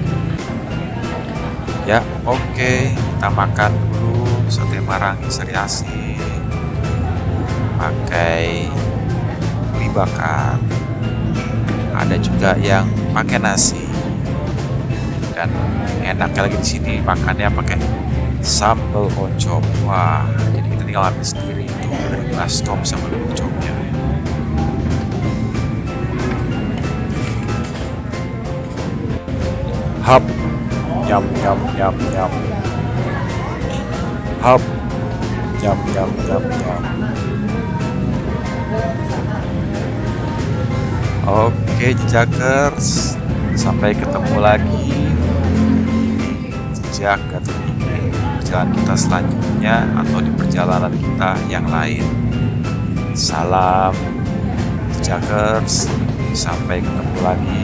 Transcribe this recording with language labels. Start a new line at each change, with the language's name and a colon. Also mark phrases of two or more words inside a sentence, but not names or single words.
Indonesian: Ya, oke, kita makan dulu Sate Marangi Sari Asih pakai mie bakar. Ada juga yang pakai nasi. Dan enaknya lagi di sini makannya pakai sambal oncom. Wah, jadi kita tinggal ambil sendiri itu dari baskom sambal oncomnya. Hap, nyam nyam nyam nyam. Hap, nyam nyam nyam nyam. Oke, Jejakers, sampai ketemu lagi di Jejak Dato Tigih, perjalanan kita selanjutnya atau di perjalanan kita yang lain. Salam Jejakers, sampai ketemu lagi.